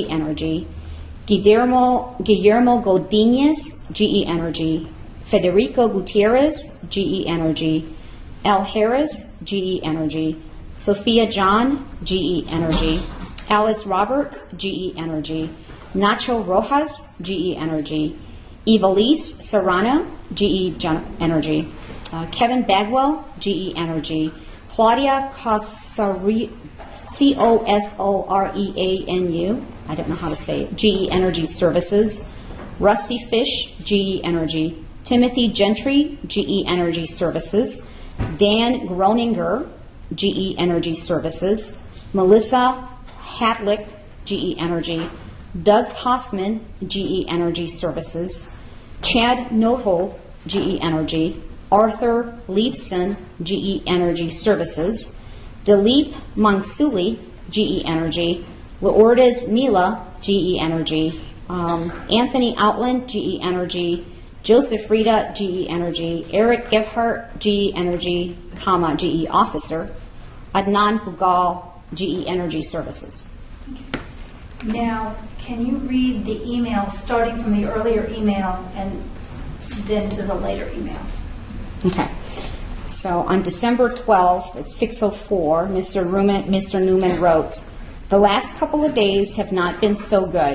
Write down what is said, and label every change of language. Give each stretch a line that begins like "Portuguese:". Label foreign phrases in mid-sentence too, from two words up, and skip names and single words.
English: Energy, Guillermo Godinez, GE Energy, Federico Gutierrez, GE Energy, Al Harris, GE Energy, Sophia John, GE Energy, Alice Roberts, GE Energy, Nacho Rojas, GE Energy, Evalise Serrano, GE Energy, Kevin Bagwell, GE Energy, Claudia Cosoreanu, I don't know how to say it, GE Energy Services, Rusty Fish, GE Energy, Timothy Gentry, GE Energy Services, Dan Groninger, GE Energy Services, Melissa Hatlick, GE Energy, Doug Hoffman, GE Energy Services, Chad Nothole, GE Energy, Arthur Leifson, GE Energy Services, Dilip Mangsuli, GE Energy, Lourdes Mila, GE Energy, Anthony Outland, GE Energy, Joseph Rita, GE Energy, Eric Gebhardt, GE Energy, GE Officer, Adnan Bugal, GE Energy Services. Now, can you read the email starting from the earlier email and then to the later email? Okay. So on December 12th at 6:04, Mr. Neuman wrote, "The last couple of days have not been so good.